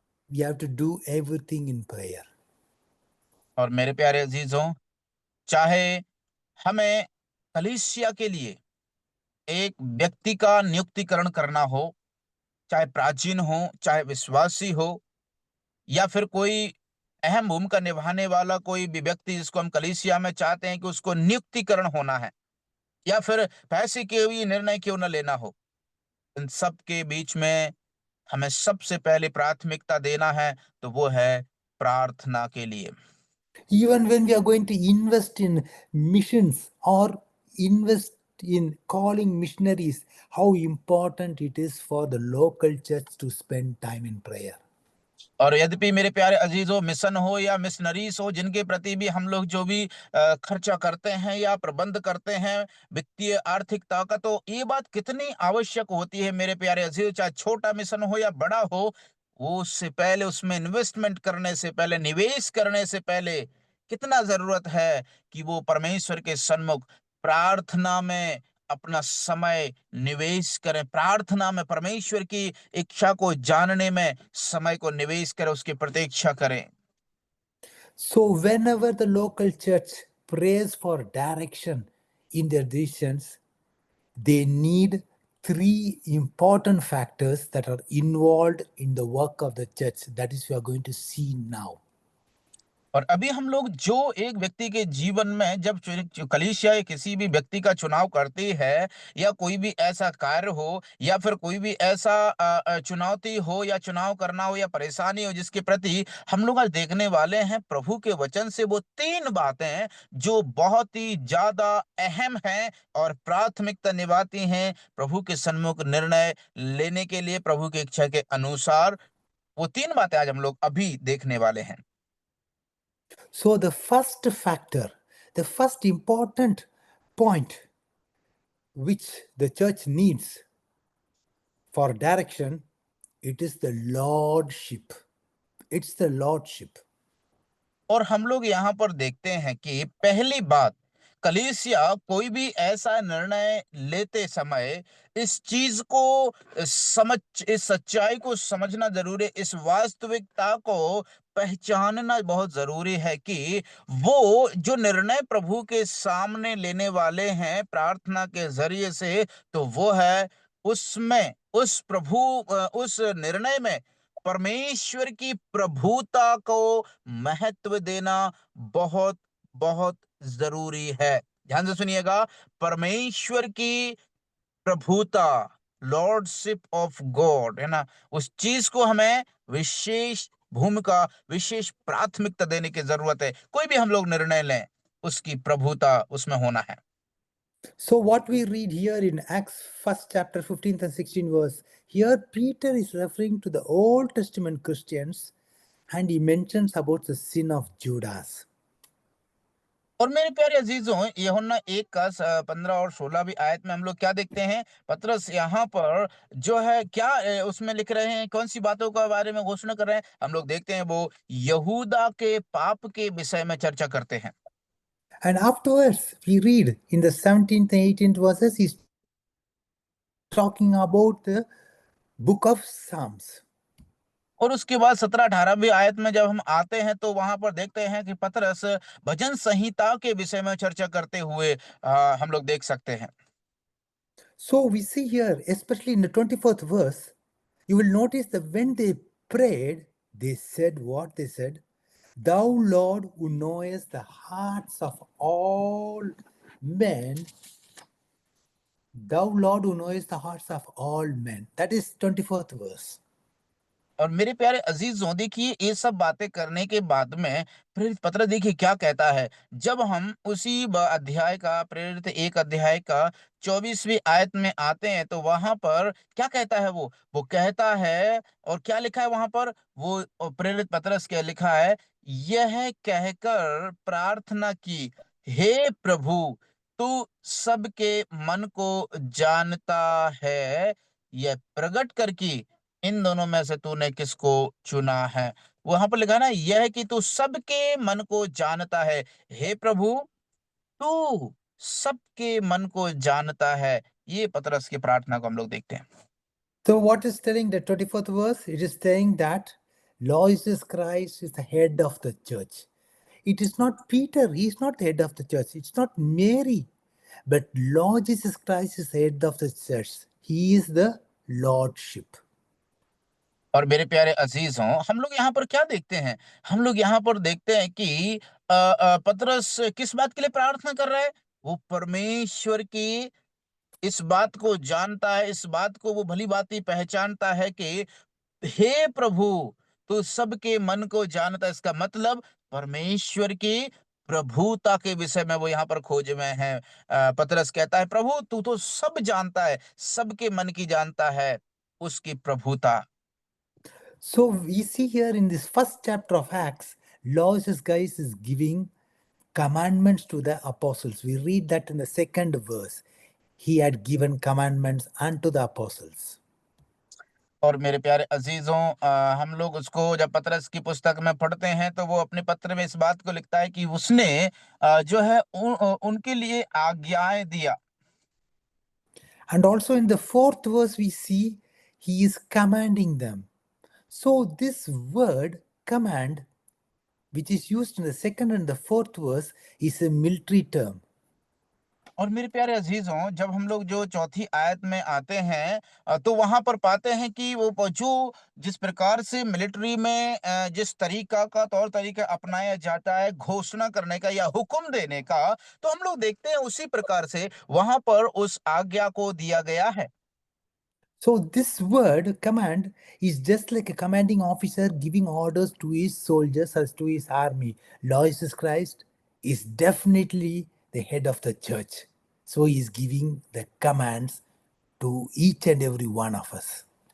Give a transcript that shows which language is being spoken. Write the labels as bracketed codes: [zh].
[en] We have to do everything in prayer. [hi] और मेरे प्यारे अजीजों, चाहे हमें कलीसिया के लिए एक व्यक्ति का नियुक्तिकरण करना हो, चाहे प्राचीन हो, चाहे विश्वासी हो, या फिर कोई अहम भूमिका निभाने वाला कोई भी व्यक्ति जिसको हम कलीसिया में चाहते हैं कि उसको नियुक्तिकरण होना है, या फिर पैसे के भी निर्णय क्यों न लेना हो, इन सब के बीच में हमें सबसे पहले प्राथमिकता देना है, तो वो है प्रार्थना के लिए। [en] Even when we are going to invest in missions or invest in calling missionaries, how important it is for the local church to spend time in prayer. [hi] और यद्यपि मेरे प्यारे अजीजों, मिशन हो या मिशनरीज हो, जिनके प्रति भी हम लोग जो भी खर्चा करते हैं या प्रबंध करते हैं वित्तीय आर्थिकता का, तो ये बात कितनी आवश्यक होती है मेरे प्यारे अजीजों, चाहे छोटा मिशन हो या बड़ा हो, वो उससे पहले उसमें इन्वेस्टमेंट करने से पहले, निवेश करने से पहले कितना जरूरत है कि वो परमेश्वर के सन्मुख प्रार्थना में अपना समय निवेश करें, प्रार्थना में परमेश्वर की इच्छा को जानने में समय को निवेश करें, उसकी प्रतीक्षा करें। [en] So, whenever the local church prays for direction in their decisions, they need three important factors that are involved in the work of the church. That is, we are going to see now. [hi] और अभी हम लोग जो एक व्यक्ति के जीवन में जब कलीसिया या किसी भी व्यक्ति का चुनाव करती है, या कोई भी ऐसा कार्य हो, या फिर कोई भी ऐसा चुनौती हो या चुनाव करना हो या परेशानी हो जिसके प्रति हम लोग आज देखने वाले हैं प्रभु के वचन से, वो तीन बातें जो बहुत ही ज्यादा अहम हैं और प्राथमिकता निभाती हैं प्रभु के सन्मुख निर्णय लेने के लिए, प्रभु की इच्छा के अनुसार। वो तीन बातें आज हम लोग अभी देखने वाले हैं। [en] So, the first factor, the first important point which the church needs for direction, it is the lordship. It's the lordship. [hi] और हम लोग यहाँ पर देखते हैं कि पहली बात, कलीसिया कोई भी ऐसा निर्णय लेते समय इस चीज को समझ, इस सच्चाई को समझना जरूरी है, इस वास्तविकता को पहचानना बहुत जरूरी है कि वो जो निर्णय प्रभु के सामने लेने वाले हैं प्रार्थना के जरिए से, तो वो है उसमें उस निर्णय में परमेश्वर की प्रभुता को महत्व देना बहुत बहुत जरूरी है। ध्यान से सुनिएगा, परमेश्वर की प्रभुता, [en] lordship of God, [hi] है ना, उस चीज को हमें विशेष भूमिका, विशेष प्राथमिकता देने की जरूरत है। कोई भी हम लोग निर्णय लें, उसकी प्रभुता उसमें होना है। [en] So, what we read here in Acts 1st chapter 15th and 16th verse, here Peter is referring to the Old Testament Christians and he mentions about the sin of Judas. [hi] और मेरे प्यारे अजीजों, यूहन्ना 1 का 15 और 16वीं आयत में हम लोग क्या देखते हैं, पतरस यहाँ पर जो है क्या उसमें लिख रहे हैं, कौन सी बातों के बारे में घोषणा कर रहे हैं, हम लोग देखते हैं वो यहूदा के पाप के विषय में चर्चा करते हैं। [en] And afterwards, we read in the 17th and 18th verses, he's talking about the book of Psalms. [hi] और उसके बाद 17-18वीं आयत में जब हम आते हैं तो वहां पर देखते हैं कि पतरस भजन संहिता के विषय में चर्चा करते हुए हम लोग देख सकते हैं। [en] So we see here, especially in the 24th verse, you will notice that when they prayed, they said what they said, Thou Lord who knowest the hearts of all men, Thou Lord who knowest the hearts of all men. That is 24th verse. [hi] और मेरे प्यारे अजीजों, देखिए ये सब बातें करने के बाद में प्रेरित पतरस देखिए क्या कहता है। जब हम उसी अध्याय का, प्रेरित 1 अध्याय का 24वीं आयत में आते हैं तो वहां पर क्या कहता है, वो कहता है, और क्या लिखा है वहां पर, वो प्रेरित पतरस क्या लिखा है, यह कहकर प्रार्थना की, हे प्रभु तू सबके मन को जानता है, यह प्रकट कर की इन दोनों में से तूने किसको चुना है। वहां पर लिखा है ना, यह है कि तू सबके मन को जानता है, हे प्रभु तू सबके मन को जानता है। ये पतरस की प्रार्थना को हम लोग देखते हैं। [en] So what is telling the 24th verse? It is saying that Lord Jesus Christ is the head of the church. It is not Peter, he is not the head of the church. It's not Mary. But Lord Jesus Christ is head of the church. He is the lordship. [hi] और मेरे प्यारे अजीजों, हम लोग यहाँ पर क्या देखते हैं? हम लोग यहाँ पर देखते हैं कि पतरस किस बात के लिए प्रार्थना कर रहा है? वो परमेश्वर की इस बात को जानता है, इस बात को वो भली भांति पहचानता है कि हे प्रभु, तू सबके मन को जानता है। इसका मतलब परमेश्वर की प्रभुता के विषय में वो यहाँ पर खोज में है। पतरस कहता है, प्रभु तू तो सब जानता है, सबके मन की जानता है, उसकी प्रभुता। [en] So we see here in this first chapter of Acts, Lord Jesus Christ is giving commandments to the apostles. We read that in the second verse. He had given commandments unto the apostles. [hi] और मेरे प्यारे अजीजों, हम लोग उसको जब पतरस की पुस्तक में पढ़ते हैं तो वो अपने पत्र में इस बात को लिखता है कि उसने जो है उनके लिए आज्ञाएं दिया। [en] And also in the fourth verse, we see he is commanding them. So this word command, which is used in the second and the fourth verse, is a military term. [hi] और मेरे प्यारे अजीजों, जब हम लोग जो चौथी आयत में आते हैं तो वहां पर पाते हैं कि वो जो जिस प्रकार से मिलिट्री में जिस तरीका का तौर तरीका अपनाया जाता है घोषणा करने का या हुक्म देने का, तो हम लोग देखते हैं उसी प्रकार से वहां पर उस आज्ञा को दिया गया है। [en] So this word command is just like a commanding officer giving orders to his soldiers as to his army. Lord Jesus Christ is definitely the head of the church. So he is giving the commands to each and every one of us.